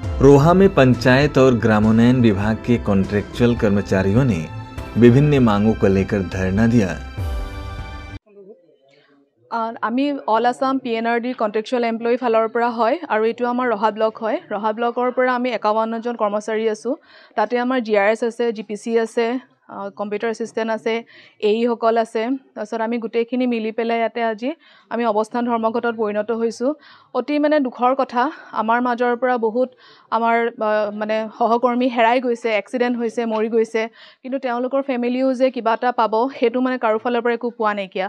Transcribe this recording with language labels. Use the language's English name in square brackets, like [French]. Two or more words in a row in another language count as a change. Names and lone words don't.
[Hindi] रोहा में पंचायत और ग्रामोन्नयन विभाग के कॉन्ट्रेक्चुअल कर्मचारियों ने विभिन्न मांगों को लेकर धरना दिया। [Assamese] आमी ऑल आसाम PNRD कॉन्ट्रेक्चुअल एम्प्लॉयी फाলৰ পৰা হয় আৰু এটো আমাৰ ৰহা ব্লক হয়। ৰহা ব্লকৰ পৰা আমি 51 জন কৰ্মচাৰী আছো। তাতে আমাৰ GRS আছে, GPC আছে, [English] computer assistant [Assamese] আছে, AE সকল আছে। তাৰছত আমি গুটেখিনি মিলি পেলাই ইয়াতে আজি আমি অৱস্থান ধৰ্মঘটত পৰিণত হৈছো। অতি মানে দুখৰ কথা, আমাৰ মাজৰ পৰা বহুত আমাৰ মানে সহকৰ্মী হেৰাই গৈছে, এক্সিডেন্ট হৈছে, মৰি গৈছে, কিন্তু তেওঁলোকৰ ফ্যামিলিও যে কিবা এটা পাব হেতু মানে কাৰো ফালৰ পৰা একো পোৱা নাইকিয়া।